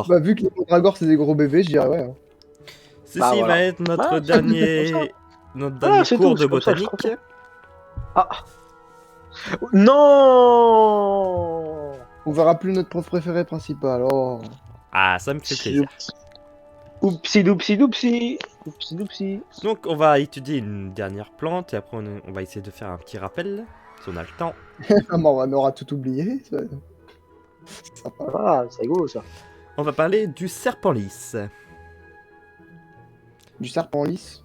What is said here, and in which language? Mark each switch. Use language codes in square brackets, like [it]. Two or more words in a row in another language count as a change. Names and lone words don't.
[fr] Bah, vu que les mandragores c'est des gros bébés, je dirais ouais. Hein. ceci Bah, voilà. va être notre Ah, dernier, notre Ah, dernier c'est cours tout, de c'est comme ça que je botanique. Ah! Non! On verra plus notre prof préféré principal. Oh. Ah, ça me fait plaisir. Oupsi doupsi doupsi! Oupsi doupsi! Donc, on va étudier une dernière plante et après, on va essayer de faire un petit rappel, si on a le temps. On aura tout oublié. C'est sympa. Ah, c'est rigolo ça. On va parler du serpent lisse. Du serpent lisse.